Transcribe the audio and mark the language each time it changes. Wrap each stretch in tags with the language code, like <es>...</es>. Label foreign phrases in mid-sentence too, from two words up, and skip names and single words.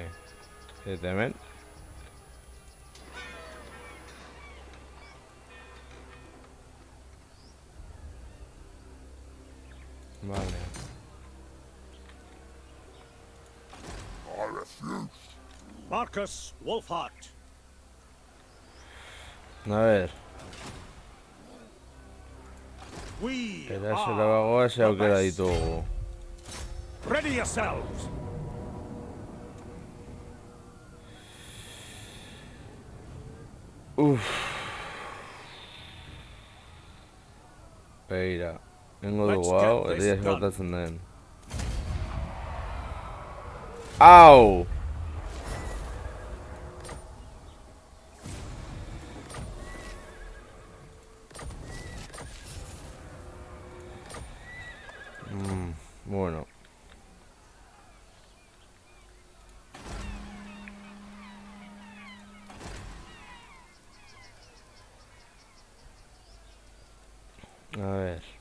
<eu>Eta hemen. Vale.</eu> <en>I refuse. Marcus Wolfhard.</en> <es>A ber,</es> <en>We</en> <eu>erasora</eu> <en>are</en> <eu>bagoa ze</eu> <en>the</en> <eu>aukera</eu> <en>best.</en> <eu>ditugu.</eu> <en>Ready yourselves.</en> <eu>Beira. Nengo</eu> <en>Let's</en> <eu>dugu hau,</eu> <en>get this</en> <eu>herria</eu> <en>done.</en> <eu>gertatzen den. Au! Bueno.</eu> <es>A ver.</es>